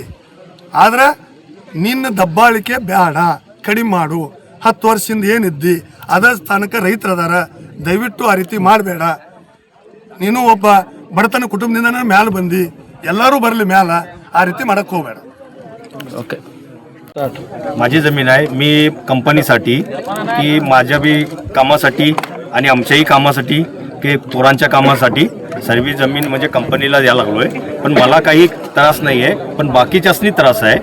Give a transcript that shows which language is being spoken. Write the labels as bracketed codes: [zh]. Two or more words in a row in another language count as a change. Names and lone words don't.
[kn] ಆದ್ರೆ ನಿನ್ನ ದಬ್ಬಾಳಿಕೆ ಬೇಡ, ಕಡಿಮೆ ಮಾಡು. 10 ವರ್ಷದಿಂದ ಏನಿದ್ದಿ ಅದ ಸ್ಥಾನಕ್ಕೆ ರೈತರು ಅದಾರ, ದಯವಿಟ್ಟು ಆ ರೀತಿ ಮಾಡಬೇಡ. ನೀನು ಒಬ್ಬ ಬಡತನ ಕುಟುಂಬದಿಂದ ಮ್ಯಾಲೆ ಬಂದು ಎಲ್ಲರೂ ಬರಲಿ ಮ್ಯಾಲ, ಆ ರೀತಿ ಮಾಡಕ್ಕೆ ಹೋಗಬೇಡ. [mr] ओके. माझी जमीन आहे. मी कंपनीसाठी की माझ्या बी कामासाठी आणि आमच्याही कामासाठी की पोरांच्या कामासाठी सर्व जमीन म्हणजे कंपनीला द्यायला लागलो आहे. पण मला काही त्रास नाही आहे, पण बाकीच्यासनी त्रास आहे.